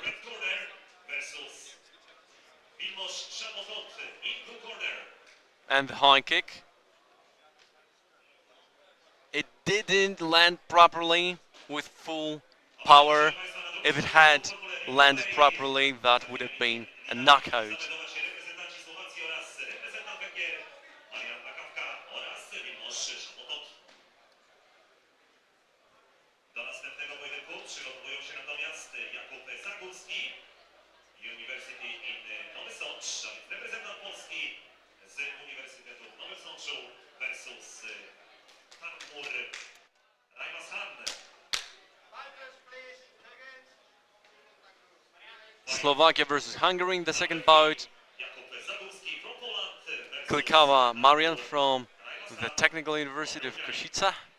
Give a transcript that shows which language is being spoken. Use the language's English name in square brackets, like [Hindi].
[English] Red corner versus Vilmos Szabotot in blue corner. And the high kick. It didn't land properly with full power. If it had landed properly, that would have been a knockout. [Polish] Reprezentanci Słowacji oraz reprezentant Węgier Marian Krakawka oraz Vilmos Szabotot. Do następnego pojedynku przygotowują się natomiast Jakub Zagórski, University in Nowy Sącz, reprezentant Polski z Uniwersytetu w Nowym Sączu versus Tarmur Rajmashan. [English] Slovakia versus Hungary in the second bout. Jakub Zagórski from Poland versus Klikawa Marian from the Technical University of Košice.